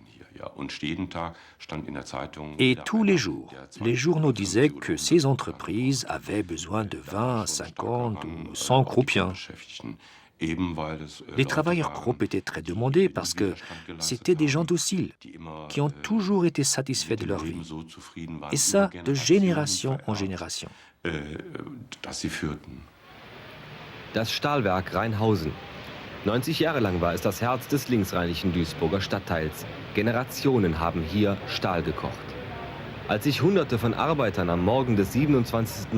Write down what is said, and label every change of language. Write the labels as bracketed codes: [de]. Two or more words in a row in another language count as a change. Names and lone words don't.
[fr] Et tous les jours, les journaux disaient que ces entreprises avaient besoin de 20, 50 ou 100 croupiens. Les travailleurs Krupp étaient très demandés parce que c'était des gens dociles, qui ont toujours été satisfaits de leur vie. Et ça, de génération en génération. [de] Das Stahlwerk Rheinhausen. 90 Jahre lang war es das Herz des linksrheinischen Duisburger Stadtteils. Generationen haben hier Stahl gekocht. Als sich Hunderte von Arbeitern am Morgen des 27.